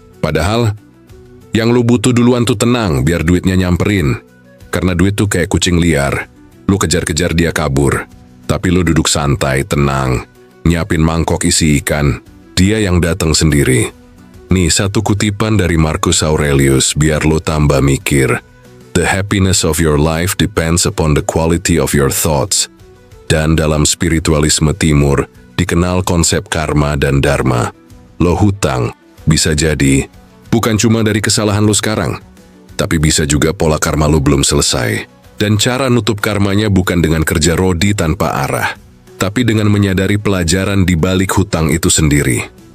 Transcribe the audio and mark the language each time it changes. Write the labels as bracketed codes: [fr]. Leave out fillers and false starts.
[id] Padahal, yang lu butuh duluan tuh tenang biar duitnya nyamperin. Karena duit tuh kayak kucing liar. Lu kejar-kejar dia kabur. Tapi lu duduk santai, tenang. Nyiapin mangkok isi ikan. Dia yang datang sendiri. Nih, satu kutipan dari Marcus Aurelius biar lu tambah mikir. [en] The happiness of your life depends upon the quality of your thoughts. [id] Dan dalam spiritualisme timur, dikenal konsep karma dan dharma. Lo hutang, bisa jadi, bukan cuma dari kesalahan lo sekarang, tapi bisa juga pola karma lo belum selesai. Dan cara nutup karmanya bukan dengan kerja rodi tanpa arah, tapi dengan menyadari pelajaran di balik hutang itu sendiri.